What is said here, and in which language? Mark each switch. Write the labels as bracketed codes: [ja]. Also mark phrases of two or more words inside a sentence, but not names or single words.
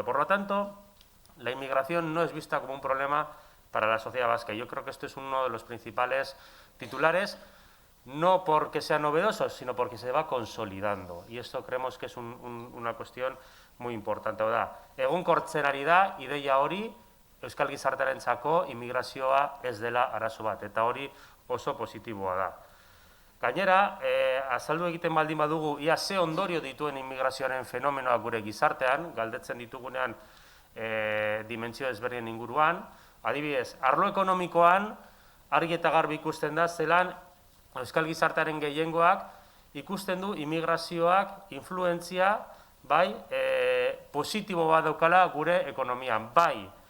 [es] Por lo tanto, la inmigración no es vista como un problema para la sociedad vasca. Yo creo que esto es uno de los principales titulares, no porque sea novedoso, sino porque se va consolidando. Y esto creemos que es una cuestión muy importante. [eu] Egonkortzen ari da, ideia hori, euskal gizartearentzako immigrazioa ez dela arazo bat, eta hori oso positiboa da. Gainera, azaldu egiten baldin badugu, ia ze ondorio dituen immigrazioaren fenomenoa gure gizartean, galdetzen ditugunean dimentsio ezberdinen inguruan, adibidez, arlo ekonomikoan, argi eta garbi ikusten da, zelan euskal gizartearen gehiengoak ikusten du immigrazioak influentzia, bai, positibo bat daukala gure ekonomian, bai,